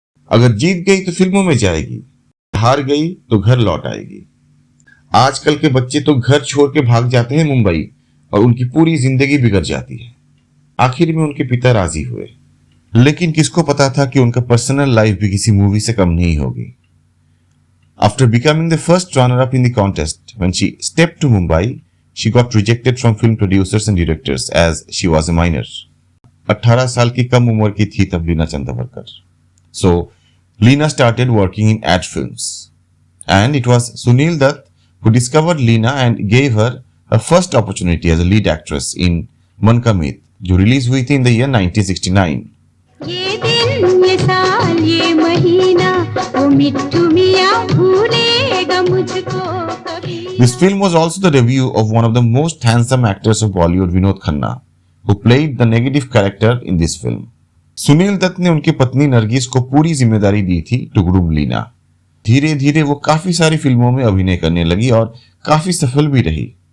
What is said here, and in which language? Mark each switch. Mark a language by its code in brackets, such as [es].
[hi] अगर जीत गई तो फिल्मों में जाएगी, हार गई तो घर लौट आएगी। आजकल के बच्चे तो घर छोड़ के भाग जाते हैं मुंबई और उनकी पूरी जिंदगी बिगड़ जाती है। आखिर में उनके पिता राजी हुए, लेकिन किसको पता था कि उनका पर्सनल लाइफ भी किसी मूवी से कम नहीं होगी। [en] After becoming the first runner-up in the contest, when she stepped to Mumbai, she got rejected from film producers and directors as she was a minor. [hi] 18 साल की कम उम्र की थी तब Leena चंदवरकर। [en] So, Leena started working in ad films. And it was Sunil Dutt who discovered Leena and gave her her first opportunity as a lead actress in Man Ka Meet, [hi] जो release हुई थी [en] in the year 1969. [hi] ये दिन ये साल ये महीना ओ मिट्टू मियां भूलेगा मुझको कभी। [en] This film was also the debut of one of the most handsome actors of Bollywood, Vinod Khanna, who played the negative character in this film. [hi] Sunil Dutt ने उनकी पत्नी नरगिस को पूरी जिम्मेदारी दी थी [en] to groom [hi] लीना। धीरे धीरे वो काफी सारी फिल्मों में अभिनय करने लगी और काफी सफल भी रही।